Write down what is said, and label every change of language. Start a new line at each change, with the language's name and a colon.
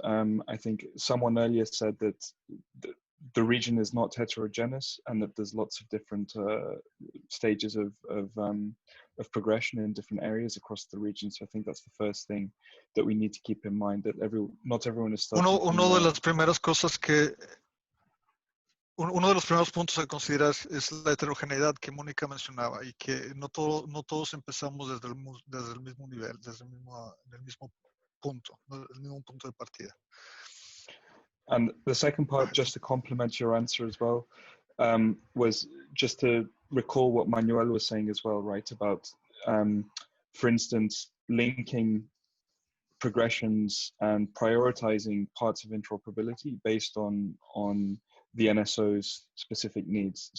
English: I think someone earlier said that the region is not heterogeneous and that there's lots of different stages of progression in different areas across the region. So I think that's the first thing that we need to keep in mind, that not everyone is starting
Spanish: Uno de las primeras cosas que uno de los primeros puntos a considerar es la heterogeneidad que Mónica mencionaba y que no todos empezamos desde el mismo nivel, el mismo punto, el mismo punto de partida.
English: And the second part, just to complement your answer as well, was just to recall what Manuel was saying as well, right? About, for instance, linking progressions and prioritizing parts of interoperability based on the NSO's specific needs.